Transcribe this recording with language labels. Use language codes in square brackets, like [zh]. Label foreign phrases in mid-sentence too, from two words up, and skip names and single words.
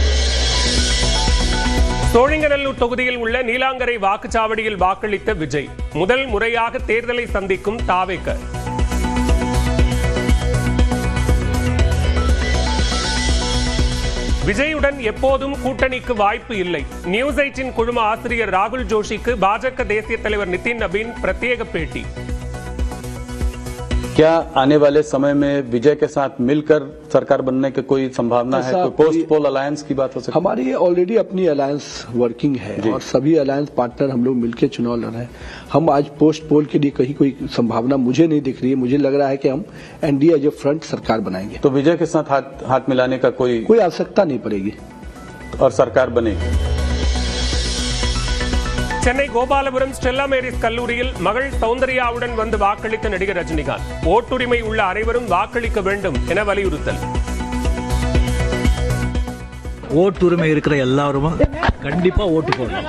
[ta] சோழிங்கநல்லூர் தொகுதியில் உள்ள நீலாங்கரை வாக்குச்சாவடியில் வாக்களித்த விஜய், முதல் முறையாக தேர்தலை சந்திக்கும் தாவேக. விஜயுடன் எப்போதும் கூட்டணிக்கு வாய்ப்பு இல்லை. நியூஸ் 8 குழும ஆசிரியர் ராகுல் ஜோஷிக்கு பாஜக தேசிய தலைவர் நிதின் நபீன் பிரத்யேக பேட்டி. [hi] क्या आने वाले समय में विजय के साथ मिलकर सरकार बनने की कोई संभावना है? कोई [en] post poll alliance [hi] की बात हो सकती है? हमारी ऑलरेडी अपनी [en] alliance working [hi] है और सभी [en] alliance partner [hi] हम लोग मिलकर चुनाव लड़ रहे हैं. हम आज [en] post poll [hi] के लिए कहीं कोई संभावना मुझे नहीं दिख रही है. मुझे लग रहा है कि हम एनडीए [en] as a front [hi] सरकार बनाएंगे. तो विजय के साथ हाथ मिलाने का कोई आवश्यकता नहीं पड़ेगी और सरकार बनेगी. [ta] சென்னை கோபாலபுரம் ஸ்டெல்லா மேரிஸ் கல்லூரியில் மகள் சௌந்தர்யாவுடன் வந்து வாக்களித்த நடிகர் ரஜினிகாந்த், ஓட்டுரிமை உள்ள அனைவரும் வாக்களிக்க வேண்டும் என வலியுறுத்தல். ஓட்டுரிமை இருக்கிற எல்லாரும் கண்டிப்பா ஓட்டு போடணும்.